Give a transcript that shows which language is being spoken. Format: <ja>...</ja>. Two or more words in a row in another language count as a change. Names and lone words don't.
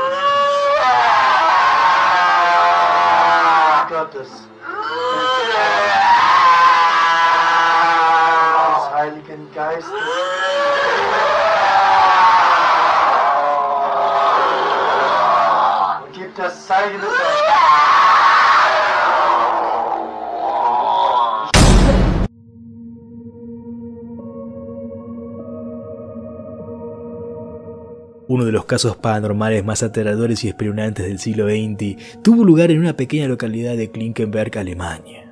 <de>Gottes. Des Heiligen Geistes. Und gib das Zeichen des</de> <es>Uno de los casos paranormales más aterradores y espeluznantes del siglo XX tuvo lugar en una pequeña localidad de Klinkenberg, Alemania.</es>